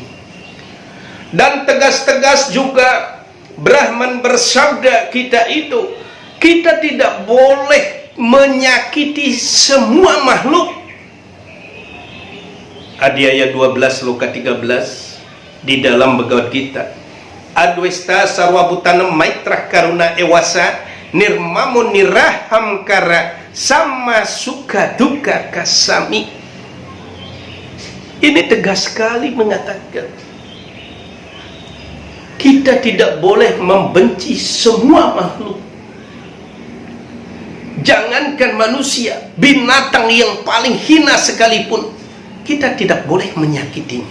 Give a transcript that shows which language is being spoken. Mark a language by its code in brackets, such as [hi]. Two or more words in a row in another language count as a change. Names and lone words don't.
[id] Dan tegas-tegas juga Brahman bersabda kita tidak boleh menyakiti semua makhluk. Adhyaya 12 Loka 13 di dalam Bhagavad Gita. [sa] Adwesta sarwabutanam maitra karuna ewasa nirmamo niraham kara sama suka duka kasami. [id] Ini tegas sekali mengatakan kita tidak boleh membenci semua makhluk. Jangankan manusia, binatang yang paling hina sekalipun, kita tidak boleh menyakitinya.